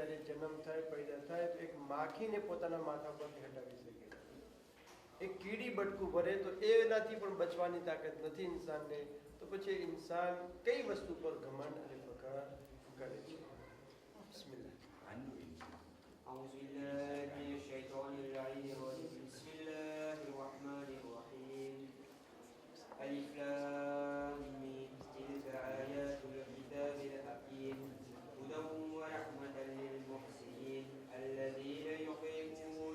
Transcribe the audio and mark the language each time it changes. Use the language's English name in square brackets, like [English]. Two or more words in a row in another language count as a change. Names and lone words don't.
[Gujarati] જન્મ થાય, પેદા થાય તો એક માખીને પોતાના માથા પરથી હટાવી શકે, એક કીડી બટકું ભરે તો એનાથી પણ બચવાની તાકાત નથી ઇન્સાનને, તો પછી ઇન્સાન કઈ વસ્તુ પર ઘમંડ અને ફખર કરે છે? બિસ્મિલ્લાહ. [Arabic] أعوذ بالله من الشيطان الرجيم بسم الله الرحمن الرحيم ألف لام ميم تلك آيات الكتاب الحكيم هدى ورحمة للمحسنين الذين يقيمون